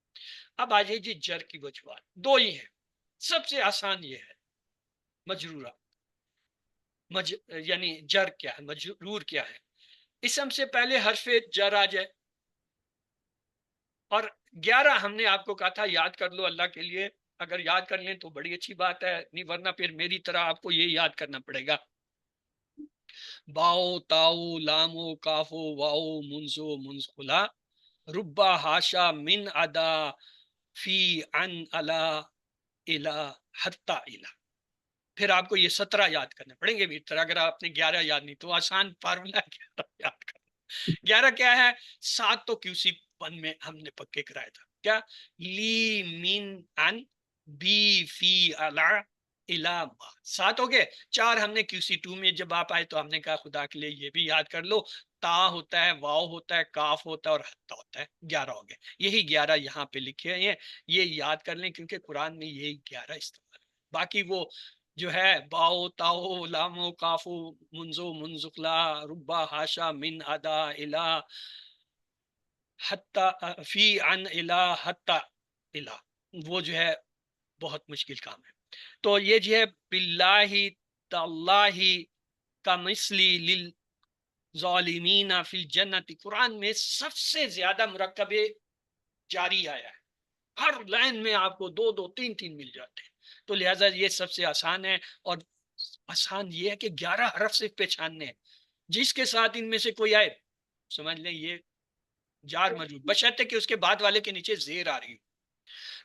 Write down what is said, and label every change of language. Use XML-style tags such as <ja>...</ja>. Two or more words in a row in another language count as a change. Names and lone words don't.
<ur>اب آ جائیے جی جر کی وجوہات، دو ہی ہیں، سب سے آسان یہ ہے مجرورہ، یعنی جر کیا ہے، مجرور کیا ہے، اسم سے پہلے حرف جر آ جائے، اور 11 ہم نے آپ کو کہا تھا یاد کر لو اللہ کے لیے، اگر یاد کر لیں تو بڑی اچھی بات ہے، نہیں ورنہ پھر میری طرح آپ کو یہ یاد کرنا پڑے گا۔</ur> <ar>باؤ تاؤ لامو کافو واؤ منزو منزخلا ربا ہاشا من ادا فی ان الا الا حتی الا،</ar> <ur>پھر آپ کو یہ 17 یاد کرنے پڑیں گے بھی طرح، اگر آپ نے 11 یاد نہیں تو آسان فارمولا 11 یاد کرنا۔ 11 کیا ہے؟ 7 تو QC 1 میں ہم نے پکے کرایا تھا، کیا؟</ur> <ar>لی من ان بی فی الا الا ما،</ar> <ur>7 ہو گئے۔ 4 ہم نے QC 2 میں جب آپ آئے تو ہم نے کہا خدا کے لیے یہ بھی یاد کر لو، تا ہوتا ہے، واؤ ہوتا ہے، کاف ہوتا ہے اور حتی ہوتا ہے، 11 ہو گئے۔ یہی 11 یہاں پہ لکھے ہیں، یہ یاد کر لیں کیونکہ قرآن میں یہی 11 استعمال ہے۔ باقی وہ جو ہے</ur> <ar>باؤ تاؤ لامو کافو منزو منزقلا ربا ہاشا من ادا الا حتی فی عن الا حتی الا،</ar> <ur>وہ جو ہے بہت مشکل کام ہے۔ تو یہ جو ہے</ur> <ar>باللہ تاللہ کا مثلی للظالمین فی الجنت،</ar> <ur>قرآن میں سب سے زیادہ مرکب جاری آیا ہے، ہر لائن میں آپ کو 2 2 3 3 مل جاتے ہیں، تو لہٰذا یہ سب سے آسان ہے، اور آسان یہ ہے کہ 11 حرف سے پہچاننے ہیں، جس کے ساتھ ان میں سے کوئی آئے سمجھ لیں یہ جار مجرور، بشرطے کہ اس کے بعد والے کے نیچے زیر آ رہی ہو۔</ur>